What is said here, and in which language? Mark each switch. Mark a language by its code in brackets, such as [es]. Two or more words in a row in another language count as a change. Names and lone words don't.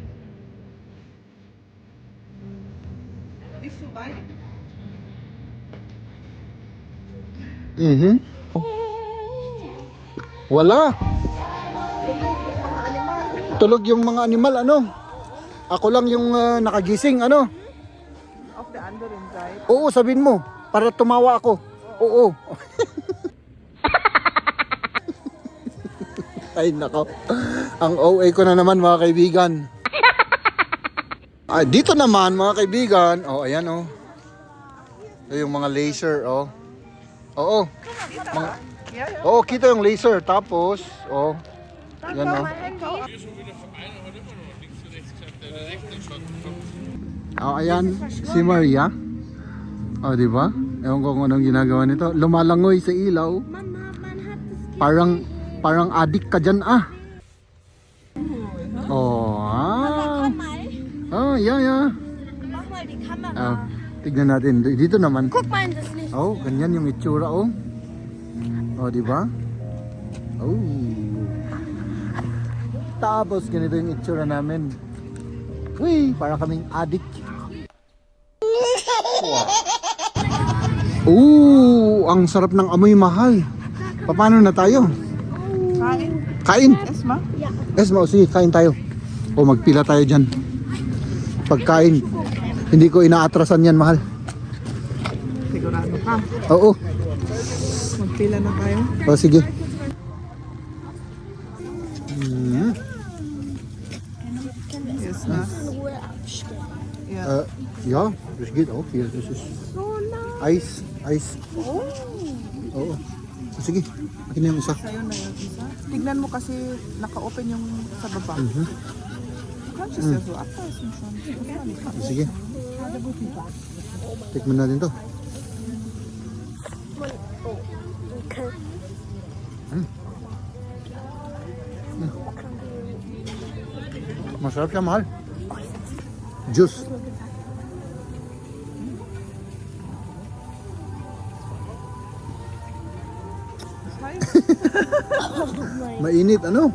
[tl] Wala. Tulog yung mga animal ano. Ako lang yung nakagising ano. Of the under inside. Oo, sabihin mo para tumawa ako. Oo. Ay nako. Ang OA ko na naman mga kaibigan. Ah, dito naman mga kaibigan. Oh, ayan oh. Ito yung mga laser oh. Oo. Oo, kita yung laser. Tapos, oh. Yan oh. Oh, ayan si Maria. Oh, di ba? Ewan ko kung anong ginagawa nito. Lumalangoy sa ilaw. Parang adik ka dyan ah. Oh, ah. Oh, yeah. [de] Mach mal die Kamera. [tl] Ah, tignan natin. Dito naman. [de] Guck mal in das Licht. [tl] Oh, ganyan yung itsura oh. Oh, di ba? Oh. Tapos ganito yung itsura namin. Uy, para kaming adik. Wow. Ang sarap ng amoy mahal. Paano na tayo? Kain. Kain. Esma? Esma, sige, kain tayo. O magpila tayo dyan. Pagkain. Hindi ko inaatrasan yan, mahal. Sigurado ka. Oo. Magpila na tayo. O sige. Yes na. Yeah. [de] Ja, das geht auch hier. Das ist Eis. [tl] Oo. Sige, akin na yung isa. Sa'yo na yung isa. Tignan mo kasi naka-open yung sa baba. [de] Kannst du es ja so abreißen schon. [tl] Sige. Tikman natin to. Masarap siya, mahal. Juice. Mainit, ano?